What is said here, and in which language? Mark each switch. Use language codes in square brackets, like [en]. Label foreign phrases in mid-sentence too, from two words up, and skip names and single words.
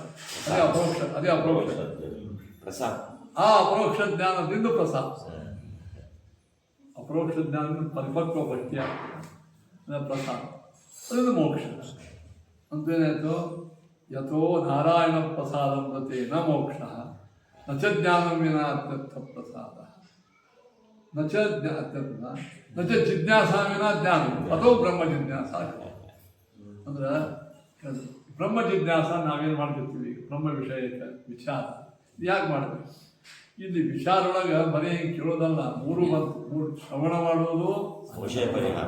[kn] ಅದೇ ಅಪರೋಕ್ಷ ಪ್ರಸಾದ. ಆ ಅಪರೋಕ್ಷ ಜ್ಞಾನದಿಂದ ಪ್ರಸಾದ. ಅಪರೋಕ್ಷ ಜ್ಞಾನದಿಂದ ಪರಿಪಕ್ವ ಭಕ್ತಿಯ ಪ್ರಸಾದ, ಅದರಿಂದ ಮೋಕ್ಷ. [sa] ಅಂತೇನಾಯಿತು? ಯಥೋ ನಾರಾಯಣ ಪ್ರಸಾದ ಮೃತೆ ನ ಮೋಕ್ಷ ನ ಚ ಜ್ಞಾನಂ ವಿನಾ ಅತ್ಯರ್ಥ ಪ್ರಸಾದ ನ ಚ ಜಿಜ್ಞಾಸಾ ವಿನಾ ಜ್ಞಾನ ಅಥೋ ಬ್ರಹ್ಮ ಜಿಜ್ಞಾಸ. [kn] ಅಂದ್ರೆ ಬ್ರಹ್ಮ ಜಿಜ್ಞಾಸ ನಾವೇನು ಮಾಡ್ತಿರ್ತೀವಿ? ಬ್ರಹ್ಮ ವಿಷಯಕ್ಕೆ ವಿಚಾರ ಯಾಕೆ ಮಾಡಬೇಕು? ಇಲ್ಲಿ ವಿಚಾರೊಳಗೆ ಬರೀ ಹಿಂಗೆ ಕೇಳೋದಲ್ಲ, ಮೂರು ಬಂತು. ಮೂರು ಶ್ರವಣ ಮಾಡೋದು, ವಿಷಯ ಪರಿಹಾರ,